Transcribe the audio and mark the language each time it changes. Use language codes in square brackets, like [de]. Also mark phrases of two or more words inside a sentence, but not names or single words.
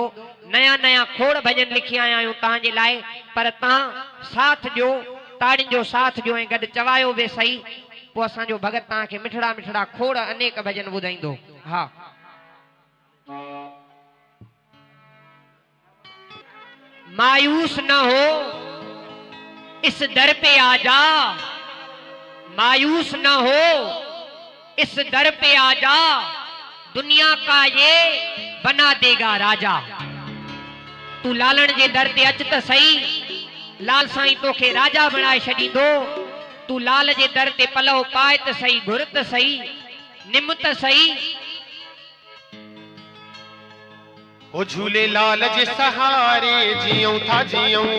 [sd] नया नया खोड़ भजन लिखी आया आहियूं तव्हांजे लाइ, पर तव्हां साथ ॾियो, ताड़ियुनि जो साथ ॾियो ऐं गॾु चवायो बि सही। पोइ असांजो भगत तव्हांखे मिठड़ा मिठड़ा खोड़ अनेक भजन ॿुधाईंदो। [hi] हा, मायूस न हो इस दर पे आजा, मायूस न हो इस दर पे आजा, दुनिया का ये बना देगा राजा। [sd] तू लालण जे दर ते अच त सही, लाल साईं तोखे राजा बणाए छॾींदो। तू लाल जे दर ते पलव पाए त सही, घुर त सही, निम त सही। ओ झूलेलाल जे सहारे जियूं था जियूं,